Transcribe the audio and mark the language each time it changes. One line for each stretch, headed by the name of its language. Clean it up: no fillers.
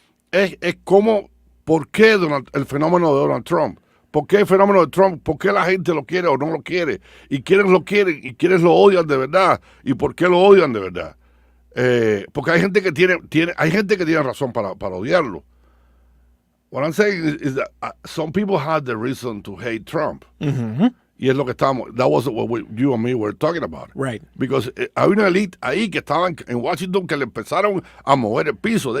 Spanish: Es cómo, ¿por qué el fenómeno de Donald Trump? ¿Por qué el fenómeno de Trump? ¿Por qué la gente lo quiere o no lo quiere? ¿Y quiénes lo quieren y quiénes lo odian de verdad? ¿Y por qué lo odian de verdad? Porque hay gente que tiene razón para odiarlo.
English: What I'm saying is that some people had the reason to hate Trump. Mm-hmm.
Spanish: Y es lo que
English: that was what you and me were talking about. Right.
Spanish: Because hay una elite ahí que estaban en Washington que le empezaron a mover el piso.